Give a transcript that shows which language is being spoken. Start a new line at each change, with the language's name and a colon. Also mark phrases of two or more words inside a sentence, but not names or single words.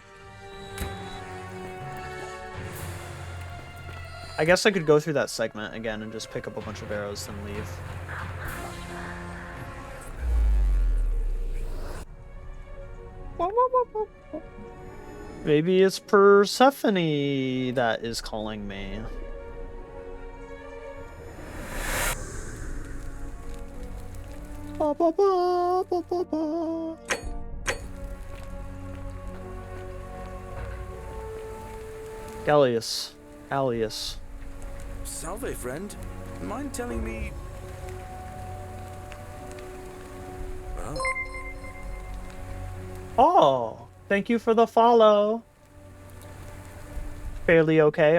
English: I guess I could go through that segment again and just pick up a bunch of arrows and leave. Maybe it's Persephone that is calling me. Ba, ba, ba, ba, ba, ba. Gallius. Alias. Salve, friend. Mind telling me... Well... Oh, thank you for the follow. Fairly okay?